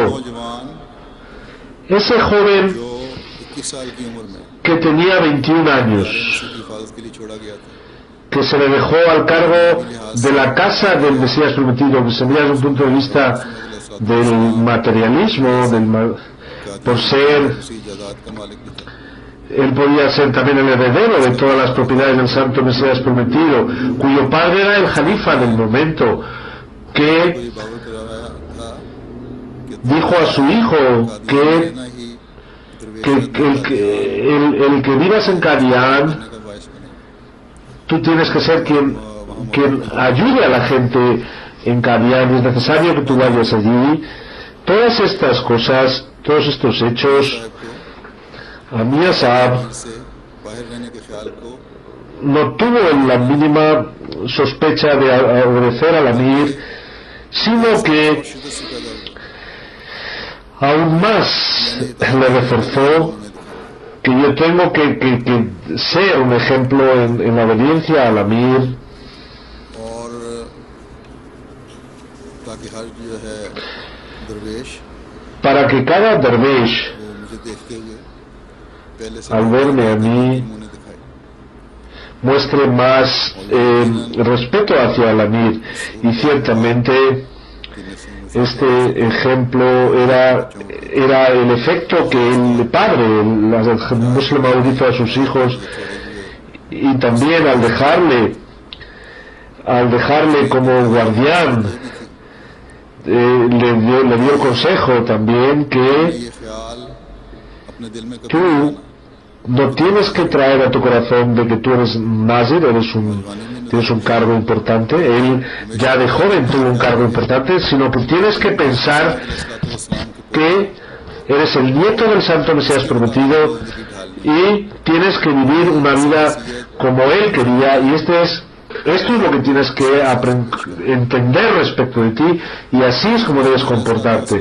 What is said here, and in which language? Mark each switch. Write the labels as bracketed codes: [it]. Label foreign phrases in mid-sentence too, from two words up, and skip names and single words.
[ur] नौजवान [es] Ese joven [ur] جو 21 سال کی عمر میں [es] que tenía 21 años, [ur] مسیح کی حفاظت کے لیے چھوڑا گیا تھا, [es] que se le dejó al cargo de la casa del Mesías prometido, que se mira desde un punto de vista del materialismo, por ser, [ur] اسی جائیداد کا مالک بھی تھا. [es] él podía ser también el heredero de todas las propiedades del Santo Mesías prometido, cuyo padre era el Jalifa del momento, que [ur] یہ باور کرایا تھا کہ [es] dijo a su hijo que, [ur] نہ ہی درویش [es] el que vivas en Qadian, [ur] کا باعث بنے. [es] tú tienes que ser quien ayude a la gente en Qadian, es necesario que tú vayas allí. Todas estas cosas, todos estos hechos, Amir Sahab [ur] سے باہر رہنے کے خیال کو [es] no tuvo la mínima sospecha de obedecer al Amir, sino que [ur] شدت سے پیدا ہوا. [es] aún más le reforzó que yo tengo que ser un ejemplo en la obediencia al Amir, [ur] اور تاکہ ہر جو ہے درویش [es] para que cada dervish, [ur] وہ مجھے دیکھتے ہوئے پہلے سے [es] al verme a mí, [ur] منہ نے دکھائی. [es] muestre más respeto hacia el Amir. Y ciertamente este ejemplo era el efecto que el padre, el musulmán, hizo a sus hijos, y también al dejarle como guardián, le dio el consejo también que [ur] یہ خیال اپنے دل میں کبھی [es] tú no tienes que traer a tu corazón de que tú eres nazir, tienes un cargo importante. Él ya de joven tuvo un cargo importante, sino que tienes que pensar que eres el nieto del Santo Mesías prometido y tienes que vivir una vida como él quería, y esto es lo que tienes que entender respecto de ti, y así es como debes comportarte.